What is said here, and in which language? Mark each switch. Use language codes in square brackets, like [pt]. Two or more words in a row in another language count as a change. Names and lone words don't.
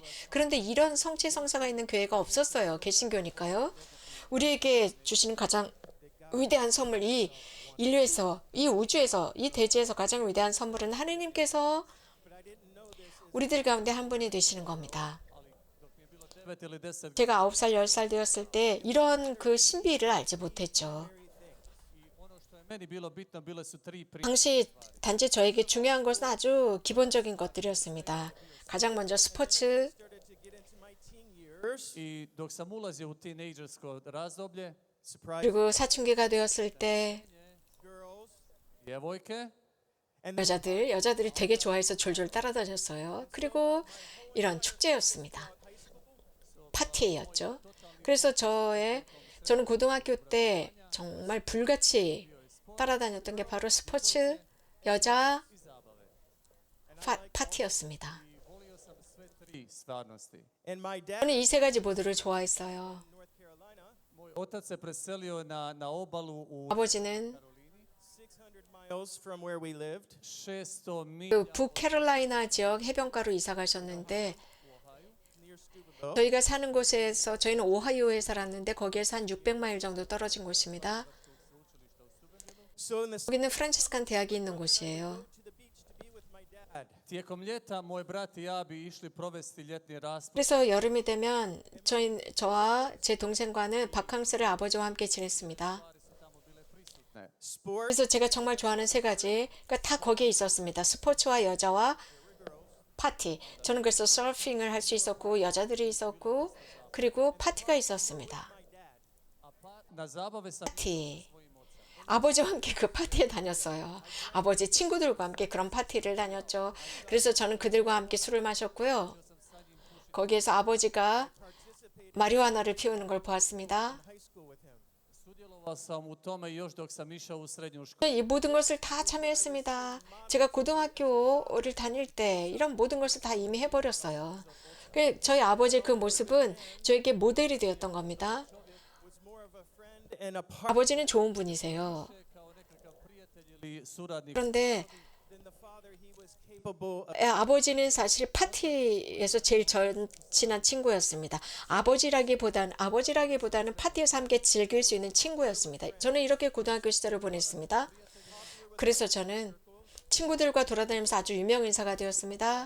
[ko] 그런데 이런 성체 성사가 있는 교회가 없었어요. 개신교니까요. 우리에게 주시는 가장 위대한 선물, 이 인류에서, 이 우주에서, 이 대지에서 가장 위대한 선물은 하느님께서 우리들 가운데 한 분이 되시는 겁니다. [hr] dok mi je bilo 9 ili 10 [ko] 제가 9살, 10살 되었을 때 이런 그 신비를 알지 못했죠. [hr] i ono što je meni bilo bitno bile su tri [ko] 당시 단지 저에게 중요한 것은 아주 기본적인 것들이었습니다. 가장 먼저 스포츠, [en] started to get into my teen years. [hr] I dok sam ulazio u tinejdžersko razdoblje, [en] Surprise [ko] 그리고 사춘기가 되었을 때 [en] girls. [hr] djevojke, [en] And [ko] 여자들이 되게 좋아해서 졸졸 따라다녔어요. 그리고 이런 축제였습니다. 파티였죠. 그래서 저는 고등학교 때 정말 불같이 따라다녔던 게 바로 스포츠, 여자 파티였습니다. [hr] i volio sam sve tri stvarnosti. [en] and my dad [ko] 저는 이 세 가지 모두를 좋아했어요. [en] in North Carolina, [hr] Moj otac se preselio na obalu u [ko] 아버지는 [en] 600 miles from where we lived. [hr] 600 milja [ko] 그 북캐롤라이나 지역 해변가로 이사 가셨는데 [en] Near Steubenville. [ko] 저희가 사는 곳에서 저희는 오하이오에 살았는데 거기에서 한 600마일 정도 떨어진 곳입니다. [en] So in the [ko] 거기는 프란치스칸 대학이 있는 곳이에요. [en] to the beach to be with my dad. [hr] Tijekom ljeta moj brat i ja bi išli provesti ljetni raspust [ko] 그래서 여름이 되면 저와 제 동생과는 바캉스를 아버지와 함께 지냈습니다. [en] Sports, [ko] 그래서 제가 정말 좋아하는 세 가지, 그러니까 다 거기에 있었습니다. 스포츠와 여자와 파티. 저는 그래서 서핑을 할 수 있었고 여자들이 있었고 그리고 파티가 있었습니다. [hr] na zabave sam [ko] 파티. 아버지와 함께 그 파티에 다녔어요. 아버지 친구들과 함께 그런 파티를 다녔죠. 그래서 저는 그들과 함께 술을 마셨고요. 거기에서 아버지가 마리화나를 피우는 걸 보았습니다. [en] high school with him. [hr] sudjelovao sam u tome još dok sam išao u srednju školu. [ko] 이 모든 것을 다 참여했습니다. 제가 고등학교를 다닐 때 이런 모든 것을 다 이미 해버렸어요. 저희 아버지의 그 모습은 저에게 모델이 되었던 겁니다. [en] Was more of a friend and a part [ko] 아버지는 좋은 분이세요. [hr] Kao nekakav prijatelj ili suradnik. [ko] 그런데 [en] than the father he was capable of. [ko] 아버지는 사실 파티에서 제일 친한 친구였습니다. 아버지라기보다는 파티에서 함께 즐길 수 있는 친구였습니다. 저는 이렇게 고등학교 시절을 보냈습니다. 그래서 저는 친구들과 돌아다니면서 아주 유명 인사가 되었습니다.